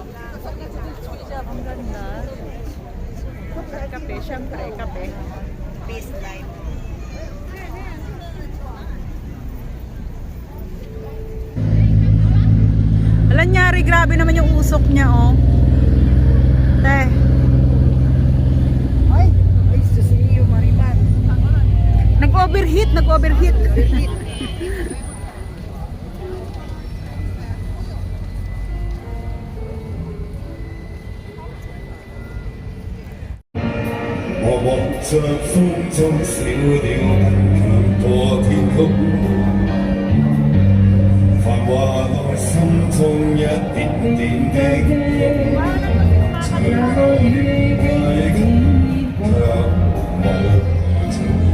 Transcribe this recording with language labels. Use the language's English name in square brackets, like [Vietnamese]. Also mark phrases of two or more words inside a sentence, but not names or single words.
[Filipino] Ang ganda. Kape, syempre, kape. [English] Peace life. [Filipino] Alam nyari, grabe naman yung usok niya, oh. Te. Ay, [English] nice to see you, Mariman. [Filipino] Nag-overheat, nag-overheat. [Cantonese] 我望着風中小鳥強過天空，繁華內心中一點點的夢，隨舊月快感卻無情。